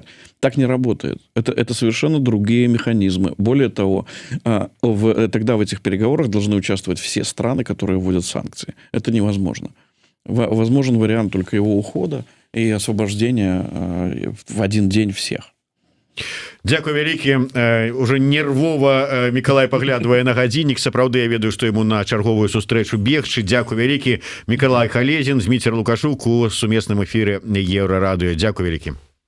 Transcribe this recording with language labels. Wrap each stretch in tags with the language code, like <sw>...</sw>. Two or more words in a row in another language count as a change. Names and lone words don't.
<ru>Так не работает. Это совершенно другие механизмы. Более того, тогда в этих переговорах должны участвовать все страны, которые вводят санкции. Это невозможно. Возможен вариант только его ухода и освобождения в один день всех.</ru> <be>Дзякуй вялікі. Уже нервова Миколай паглядвае на гадзіннік. Сапраўды я ведаю, што яму на чарговую сустрэчу бегчы. Дзякуй вялікі. Миколай Халезін, Зміцер Лукашук у сумесным эфіры Еўрарадыё. Дзякуй вялікі.</be>